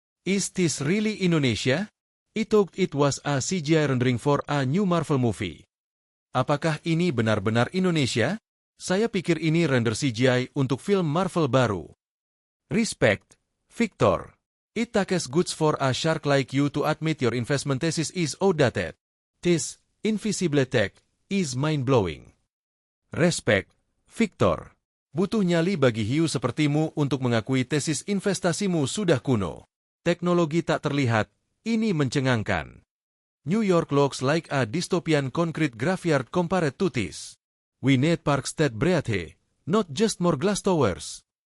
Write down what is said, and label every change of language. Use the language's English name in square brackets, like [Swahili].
[English] Is this really Indonesia? It was a CGI rendering for a new Marvel movie. [Indonesian] Apakah ini benar-benar Indonesia? Saya pikir ini render CGI untuk film Marvel baru. [English] Respect, Victor. It takes guts for a shark like you to admit your investment thesis is outdated. This invisible tech is mind-blowing. Respect, Victor. [Indonesian] Butuh nyali bagi hiu sepertimu untuk mengakui tesis investasimu sudah kuno. Teknologi tak terlihat, ini mencengangkan. [English] New York looks like a dystopian concrete graveyard compared to this. We need Park State Breathe, not just more glass towers.